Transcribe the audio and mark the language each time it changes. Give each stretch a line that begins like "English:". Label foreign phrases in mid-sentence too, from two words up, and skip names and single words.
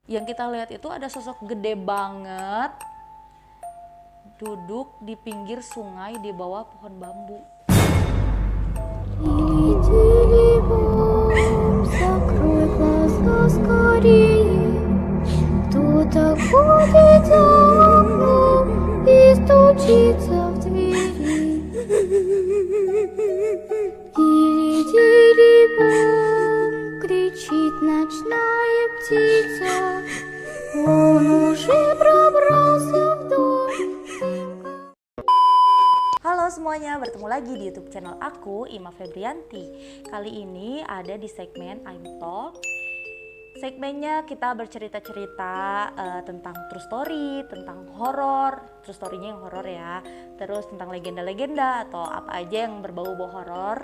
Indonesian: Yang kita lihat itu ada sosok gede banget duduk di pinggir sungai di bawah pohon bambu.
Russian: Закрой глаза скорее, кто-то ходит за окном и стучится в двери. Дили-дили-бом, кричит ночная птица, он уже пробрался в дом.
Indonesian: Halo semuanya, bertemu lagi di YouTube channel aku, Ima Febrianti. Kali ini ada di segmen I'm Talk. Segmennya kita bercerita-cerita tentang
English: true story,
Indonesian: tentang horor.
English: True story-
Indonesian: nya yang horor ya. Terus tentang legenda-legenda atau apa aja yang berbau-bau horor.